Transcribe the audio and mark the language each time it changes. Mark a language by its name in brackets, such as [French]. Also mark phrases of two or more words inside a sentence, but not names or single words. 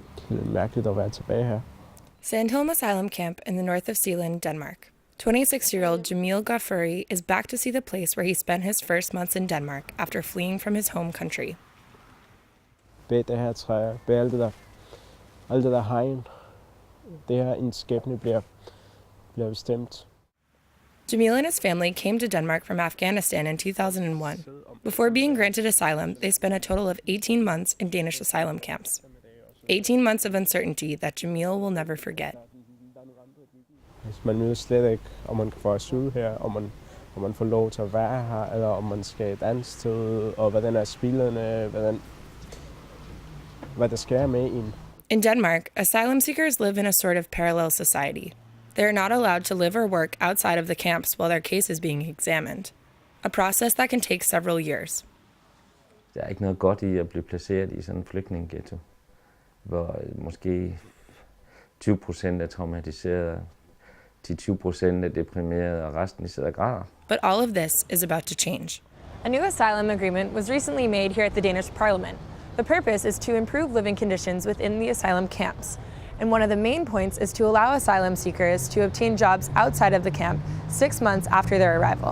[Danish] lidt mærkeligt at være tilbage her. [English] Sandholm Asylum Camp in the north of Zealand, Denmark. 26-year-old Jamil Ghaffuri is back to see the place where he spent his first months in Denmark after fleeing from his home country. [Danish] Bag det her træer, bag alt det der hegn, det her en skæbne bliver bestemt. [English] Jamil and his family came to Denmark from Afghanistan in 2001. Before being granted asylum, they spent a total of 18 months in Danish asylum camps. 18 months of uncertainty that Jamil will never forget. [Danish] Man ved slet ikke, om man kan få asyl her, om man får lov til at være her, eller om man skal et andet sted, og hvad den er spillende, hvad der sker med en. [English] In Denmark, asylum seekers live in a sort of parallel society. They are not allowed to live or work outside of the camps while their case is being examined, a process that can take several years. [Danish] Der er ikke noget godt i at blive placeret i sådan en flygtningeghetto, hvor måske 20% er traumatiseret, 10-20% er deprimeret, og resten sidder og græder. [English] But all of this is about to change. A new asylum agreement was recently made here at the Danish Parliament. The purpose is to improve living conditions within the asylum camps. And one of the main points is to allow asylum seekers to obtain jobs outside of the camp 6 months after their arrival.